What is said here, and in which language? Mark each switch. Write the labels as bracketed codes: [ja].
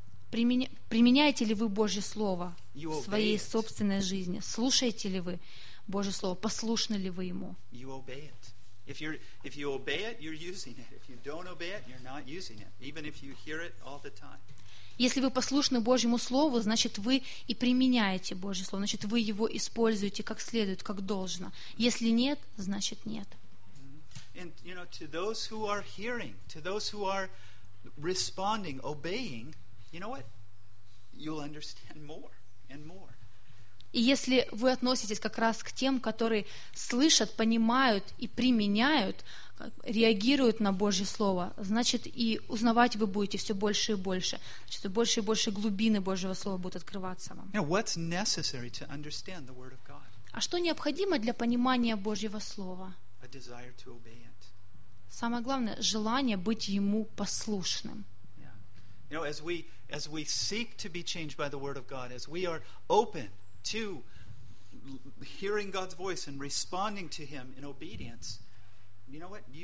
[ru] Применяете ли вы Божье Слово [en] you [ru] в своей [en] it. [ru] Собственной жизни? Слушаете ли вы Божье Слово, послушны ли вы Ему? [en] You obey it. If you obey it, you're using it. If you don't obey it, you're not using it. Even if you hear it all the time. [ru] Если вы послушны Божьему Слову, значит, вы и применяете Божье Слово. Значит, вы его используете как следует, как должно. Если нет, значит, нет. [en] And, you know, to those who are hearing, to those who are responding, obeying, you know what? You'll understand more and more. [ru] И если вы относитесь как раз к тем, которые слышат, понимают и применяют, реагируют на Божье Слово, значит, и узнавать вы будете все больше и больше, значит, все больше и больше глубины Божьего Слова будут открываться вам. [en] Now, what's necessary to understand the Word of God? [ru] А что необходимо для понимания Божьего Слова? [en] A desire to obey it. [ru] Самое главное – желание быть Ему послушным. [en] Yeah. You know, as we seek to be changed by the Word of God, as we are open to hearing God's voice and responding to Him in obedience, you know what?